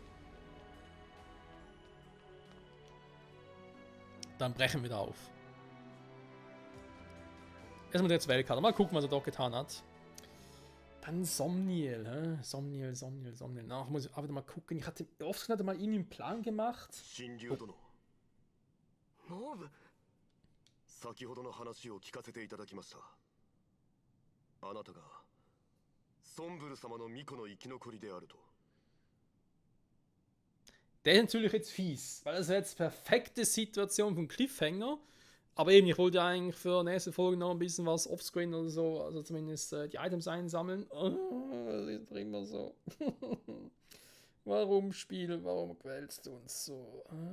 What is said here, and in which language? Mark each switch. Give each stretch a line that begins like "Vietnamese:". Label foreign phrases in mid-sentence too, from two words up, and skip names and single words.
German: Dann brechen wir da auf. Erstmal jetzt Weltkarte. Mal gucken, was er doch getan hat. Dann Somniel, hä? Somniel. Ach, muss ich aber mal gucken. Ich hatte oft mal irgendwie einen Plan gemacht. Oh.
Japanese: ノブ、先ほどの話を聞かせていただきました。あなたがソンブル様の巫女の生き残りであると。
German: Der ist natürlich jetzt fies, weil das ist jetzt perfekte Situation vom Cliffhanger. Aber eben, ich wollte eigentlich für nächste Folge noch ein bisschen was offscreen oder so, also zumindest die Items einsammeln. Das ist doch immer so. Warum Spiel, warum quälst du uns so?